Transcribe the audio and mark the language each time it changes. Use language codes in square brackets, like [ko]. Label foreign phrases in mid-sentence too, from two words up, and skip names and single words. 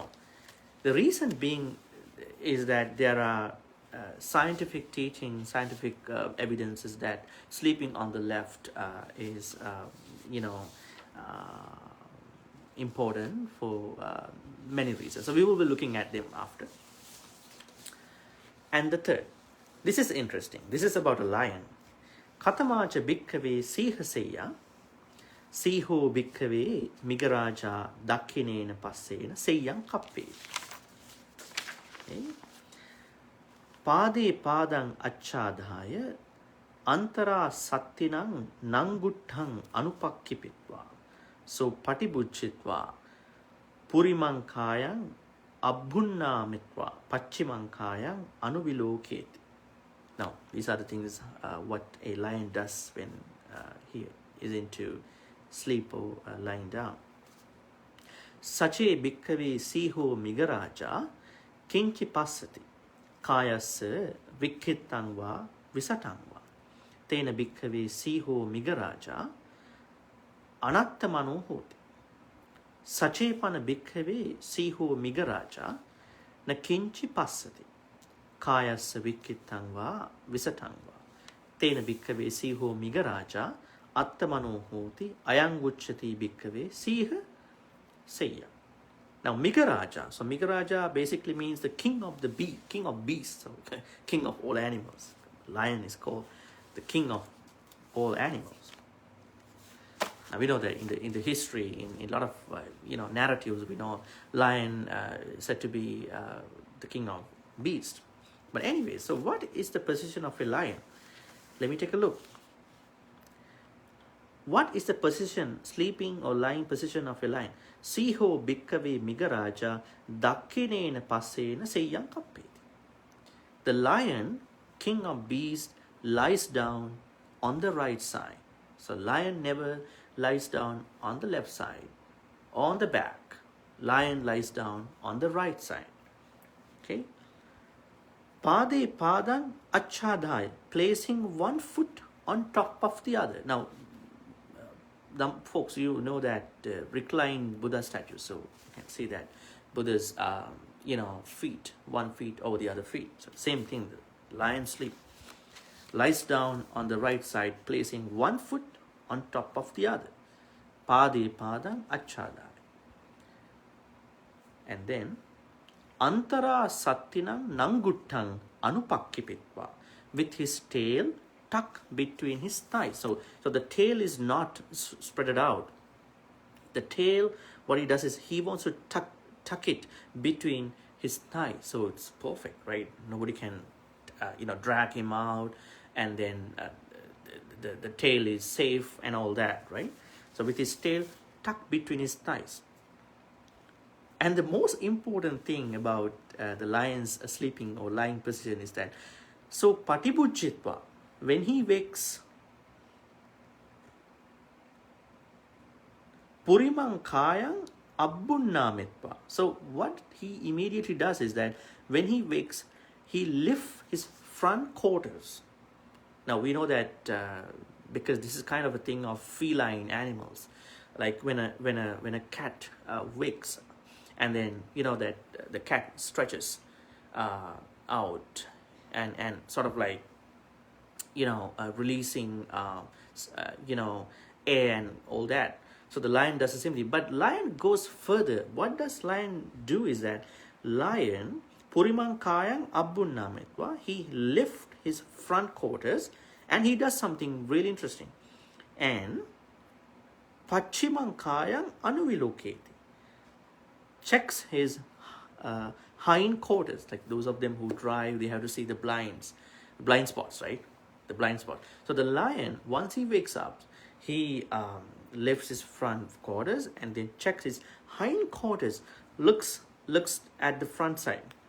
[en] The reason being is that there are scientific teachings, scientific evidences that sleeping on the left is, important for many reasons. So we will be looking at them after. And the third, this is interesting. This is about a lion. [pi] Katamacha bhikkhave sīha sīha, sīho bhikkhave migaraja dakhinena passena sīyang kappe. [en] Okay. [pi] Pāde pādang acchādhāya antara sattinang nangutthaṃ anupakkipitva. So patibujjitva purimang kāyaṃ abbhunnāmitva paccimang kāyaṃ anuviloketi. [en] Now, these are the things what a lion does when he is into sleep or lying down. [pi] Sache bhikkhave sīho migaraja kinchi passati kāyassa vikkhitang va visatang va tena bhikkhave sīho migaraja anattamano hoti. Sachepana bhikkhave sīho migaraja na kinchi passati kāyassa vikkhitang va visatang va tena bhikkhave sīho migaraja attamano hoti ayang uchchati bhikkhave sīha sīha. [en] Now Migaraja, so Migaraja basically means the king of the king of beasts, okay? King of all animals. Lion is called the king of all animals. Now we know that in the history, in a lot of narratives, we know lion is said to be the king of beasts. But anyway, so what is the position of a lion? Let me take a look. What is the position, sleeping or lying position of a lion? [pi] Sīho bhikkhave migaraja dakkinena passena seyyam kappeti. [en] The lion, king of beasts, lies down on the right side. So lion never lies down on the left side, on the back. Lion lies down on the right side. [pi] Okay. Pāde pādang acchādhāya, [en] placing one foot on top of the other. Now, folks, you know that reclined Buddha statue, so you can see that Buddha's feet, one feet over the other feet. So same thing, the lion lies down on the right side, placing one foot on top of the other. [pi] Pāde pādang acchādhāya. And then antara sattinam nangutthaṃ anupakkipitva, [en] with his tail tucked between his thighs. So the tail is not spread out. The tail, what he does is he wants to tuck it between his thighs. So it's perfect, right? Nobody can, drag him out, and then the tail is safe and all that, right? So with his tail tucked between his thighs. And the most important thing about the lion's sleeping or lying position is that, so patibujjitva, when he wakes, [pi] purimang kāyaṃ abbhunnāmitva. [en] So what he immediately does is that when he wakes, he lifts his front quarters. Now we know that because this is kind of a thing of feline animals, like when a cat wakes, and then that the cat stretches out and sort of like releasing air and all that. So the lion does the same thing, but lion goes further. What does lion do is that lion [pi] purimang kāyaṃ abbhunnāmitva, [en] he lifts his front quarters and he does something really interesting. [pi] And paccimang kāyaṃ anuviloketi, [en] checks his hind quarters. Like those of them who drive, they have to see the blind spots, right? The blind spot. So the lion, once he wakes up, he lifts his front quarters and then checks his hind quarters, looks at the front side.